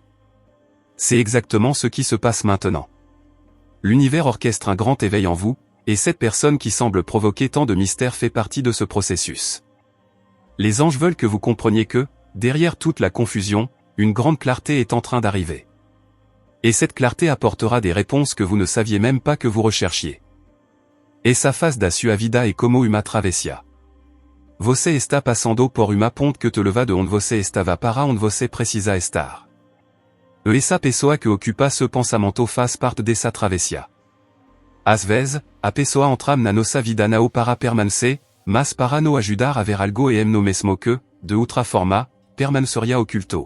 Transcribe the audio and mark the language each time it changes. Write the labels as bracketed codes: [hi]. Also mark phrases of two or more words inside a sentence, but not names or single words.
[fr] C'est exactement ce qui se passe maintenant. L'univers orchestre un grand éveil en vous, et cette personne qui semble provoquer tant de mystères fait partie de ce processus. Les anges veulent que vous compreniez que, derrière toute la confusion, une grande clarté est en train d'arriver. Et cette clarté apportera des réponses que vous ne saviez même pas que vous recherchiez. [pt] Essa face da sua vida e como uma travessia. Você está passando por uma ponte que te leva de onde você estava para onde você precisa estar. Essa pessoa que ocupa ce pensamento faz parte dessa travessia. Às vezes, a pessoa entra na nossa vida não para permanecer, mas para nos ajudar a ver algo e no mesmo que, de outra forma, permaneceria oculto.